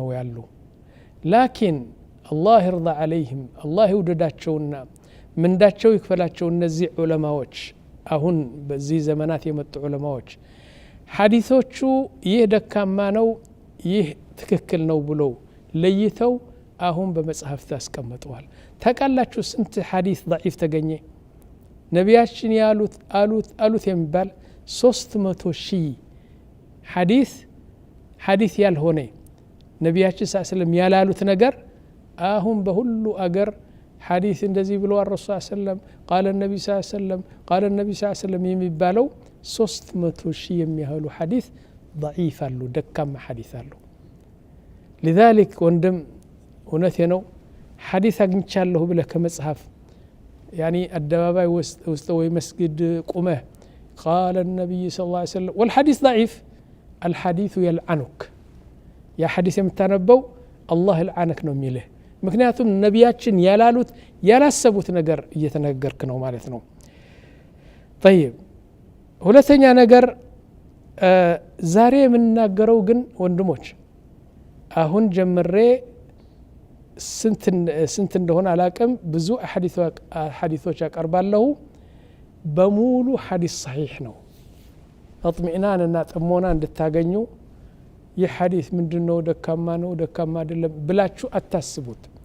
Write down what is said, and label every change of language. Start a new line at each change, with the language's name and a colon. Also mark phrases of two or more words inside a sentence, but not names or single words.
Amharic: ያሉ ላኪን አላህ
Arabic: يرضى عليهم
Amharic: አላህ ይውደዳቸውና ምንዳቸው ይክፈላቸው እነዚህ ዑለማዎች አሁን በዚህ ዘመናት የመጡ ዑለማዎች ሐዲሶቹ ይህ ደካማ ነው ይህ ትክክል ነው ብሎ ለይተው አሁን በመጽሐፍት አስቀምጠዋል ተቃላችሁ ስንት ሐዲስ ضعيف ተገኘ ነቢያችን ያሉት የሚባል 300,000 ሐዲስ ያልሆነ ነቢያችን ሰለላሁ ያላሉት ነገር አሁን በሁሉ አገር ሐዲስ እንደዚህ ብሎ
Arabic: رسول صلى الله قال النبي صلى الله عليه وسلم قال النبي صلى الله عليه وسلم
Amharic: የሚባለው 300,000 የሚያህሉ ሐዲስ ضعيف አሉ ደካማ ሐዲስ አሉ لذلك ወንድም እውነቴ ነው ሐዲስ አግኝቻለሁ ብለህ ከመጽሐፍ يعني አደባባይ ውስጥ ወይ መስጊድ ቁመህ
Arabic: قال النبي صلى الله عليه وسلم والحديث ضعيف الحديث يلعنك يا حديث
Amharic: የምታነበው
Arabic: الله يلعنك
Amharic: ነው የሚልህ ምክንያቱም ነቢያችን ያላሉት ያላሰቡት ነገር እየተነገርክ ነው ማለት ነው طيب ሁለተኛ ነገር ዛሬ የምናገረው ግን ወንድሞች አሁን ጀምሬ ስንት እንደሆነ አላቅም ብዙ ሐዲሶች ያቀርባለሁ በሙሉ ሐዲስ صحيح ነው اطمئنانና ጥሞና እንድታገኙ ይህ ሐዲስ ምንድነው ደካማ ነው ደካማ አይደለም ብላችሁ አታስቡት